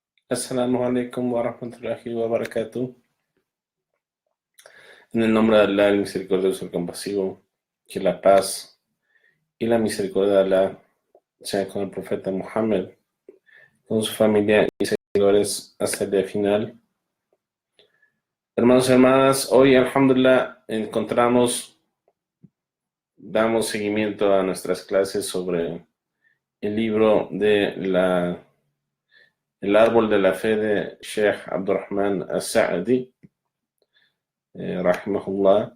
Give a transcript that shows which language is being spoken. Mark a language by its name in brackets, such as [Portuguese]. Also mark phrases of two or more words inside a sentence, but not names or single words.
[Arabic] السلام عليكم ورحمة الله وبركاته. [Spanish] En el nombre de Allah, el misericordioso, el compasivo, que la paz y la misericordia de Allah sea con el profeta Muhammad, con su familia y seguidores hasta el día final. Hermanos y hermanas, hoy, alhamdulillah, damos seguimiento a nuestras clases sobre el libro de El árbol de la fe de Sheikh Abdurrahman As-Sa'di, rahimahullah.